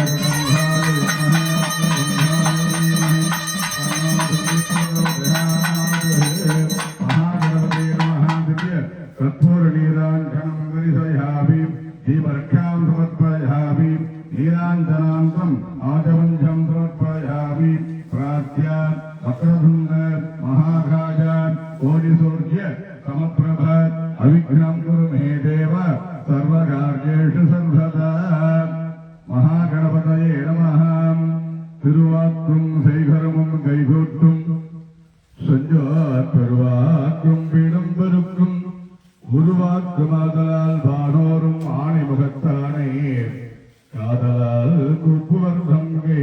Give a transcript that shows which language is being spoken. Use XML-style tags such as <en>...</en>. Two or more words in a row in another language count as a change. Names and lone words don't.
<sa>ಮಹಾಗಣಪತಿ ನಮಃ ದಿವ್ಯ ಕರ್ಪೂರ ನೀರಾಂಜನಂ ಗರಿಸಯಾಮಿ ದೀಪರಕ್ಷಾಂ ಸಮರ್ಪಯಾಮಿ ನೀರಾಂಜನಾಂತಂ ಆಜವಂಜಂ ಸಮರ್ಪಯಾಮಿ ಪ್ರಾರ್ಥ್ಯ ವಕ್ರತುಂಡ ಮಹಾಕಾಯ ಕೋಟಿಸೂರ್ಯ ಸಮಪ್ರಭ ಅವಿಘ್ನಂ ಕುರು ಮೇ ದೇವ ಸರ್ವಕಾರ್ಯೇಷು ಸರ್ವದಾ महागणपतये नमः.</sa> <ta>திருவாக்கும் செய்கரமும் கைகூட்டும் செஞ்சார் பெருவாக்கும் வீடும் பெருக்கும் உருவாக்குமாதலால் வானோரும் ஆணைமுகத்தானே காதலால் குப்புவர்தம் கை</ta>